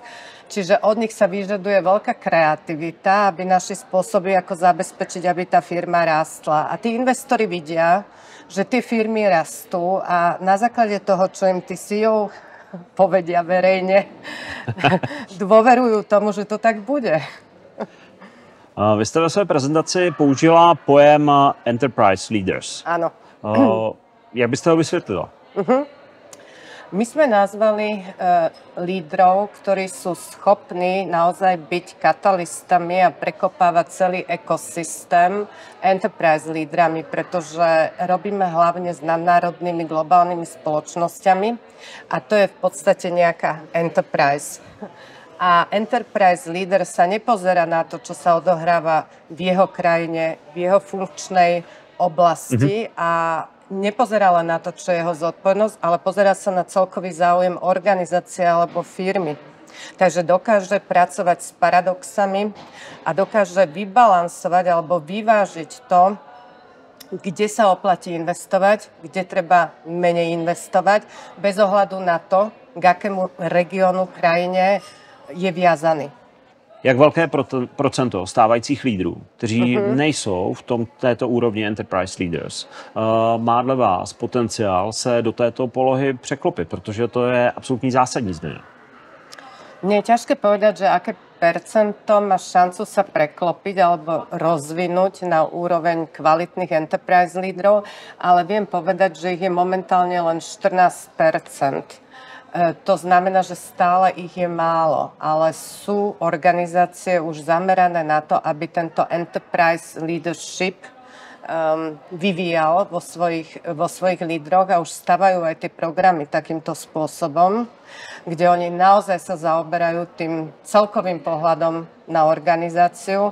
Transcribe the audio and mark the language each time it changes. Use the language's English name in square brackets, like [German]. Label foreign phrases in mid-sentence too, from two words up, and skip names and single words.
[Slovak] Čiže od nich sa vyžaduje veľká kreativita, aby našli spôsoby, ako zabezpečiť, aby tá firma rástla. A tí investori vidia, že tie firmy rastú a na základe toho, čo im tí CEO povedia verejne, dôverujú tomu, že to tak bude. [Czech] Vy jste ve své prezentaci použila pojem [English] Enterprise Leaders. [Slovak] Áno. [Czech] Jak byste ho vysvětlila? [Slovak] My sme nazvali lídrov, ktorí sú schopní naozaj byť katalystami a prekopávať celý ekosystém enterprise lídrami, pretože robíme hlavne s nadnárodnými globálnymi spoločnosťami a to je v podstate nejaká enterprise. A [English] enterprise leader [Slovak] sa nepozerá na to, čo sa odohráva v jeho krajine, v jeho funkčnej oblasti a nepozerá len na to, čo je jeho zodpovednosť, ale pozerá sa na celkový záujem organizácie alebo firmy. Takže dokáže pracovať s paradoxami a dokáže vybalansovať alebo vyvážiť to, kde sa oplatí investovať, kde treba menej investovať, bez ohľadu na to, k akému regiónu, krajine je viazaný. [Czech] Jak velké procento stávajících lídrů, kteří nejsou v této úrovni [English] Enterprise Leaders, [Czech] má dle vás potenciál se do této polohy překlopit, protože to je absolutní zásadní změna? [Slovak] Mne je ťažké povedať, že aké percento má šancu sa preklopiť alebo rozvinúť na úroveň kvalitných enterprise lídrov, ale viem povedať, že ich je momentálne len 14%. To znamená, že stále ich je málo, ale sú organizácie už zamerané na to, aby tento [English] enterprise leadership [Slovak] vyvíjal vo svojich lídroch a už stavajú aj tie programy takýmto spôsobom, kde oni naozaj sa zaoberajú tým celkovým pohľadom na organizáciu.